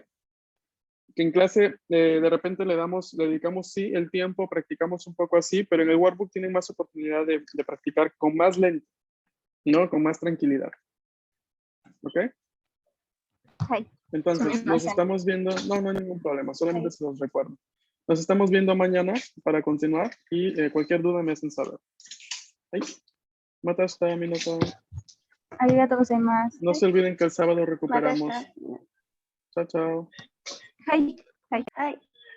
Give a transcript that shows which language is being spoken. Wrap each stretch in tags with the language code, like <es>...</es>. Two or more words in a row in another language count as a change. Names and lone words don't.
<es>Que en clase de repente le dedicamos sí el tiempo, practicamos un poco así, pero en el workbook tienen más oportunidad de practicar con más lento, ¿no? Con más tranquilidad. ¿Ok? Entonces, nos estamos viendo, no hay ningún problema, solamente se los recuerdo. Nos estamos viendo mañana para continuar y cualquier duda me hacen saber.</es> <ja>また明日、皆さん. ありがとうございます.</ja> <es>No se olviden que el sábado recuperamos. Chao, chao.</es> <ja>Hai.</ja>